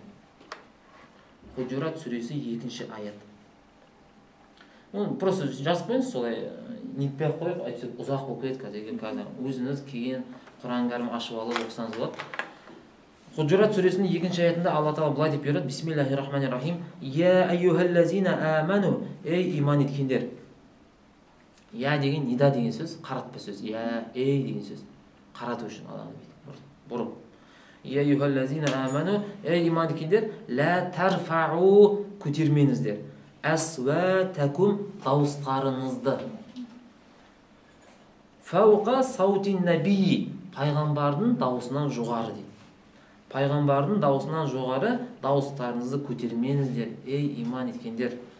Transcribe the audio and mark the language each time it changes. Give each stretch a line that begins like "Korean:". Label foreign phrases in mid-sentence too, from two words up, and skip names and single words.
Kazakh: Худжурат сүресі 2-ші аят. Просто жазып қойыңыз, солай нетпей қойып, әйтсек ұзақ болып кетеді. Қазір өзіңіз кейін Құран кәрім ашып алып оқысаңыз болады. Худжурат сүресінің 2-ші аятында Алла Тағала былай деп береді:
Arabic: بسم الله الرحمن الرحيم. يا أيها الذين آمنوا,
Kazakh: ей иман еткендер. Я деген нида деген сөз, қаратпа сөз. Я ей деген сөз, қарату үшін адамды бұрып.
Arabic: يا أيها الذين آمنوا,
Kazakh: ей иман еткендер,
Arabic: لا ترفعوا,
Kazakh: көтермеңіздер. Асватакум, дауыстарыңызды.
Arabic: فوق صوت النبي,
Kazakh: пайғамбардың дауысынан жоғары дейді. Пайғамбардың дауысынан жоғары дауыстарыңызды көтермеңіздер, ей иман еткендер.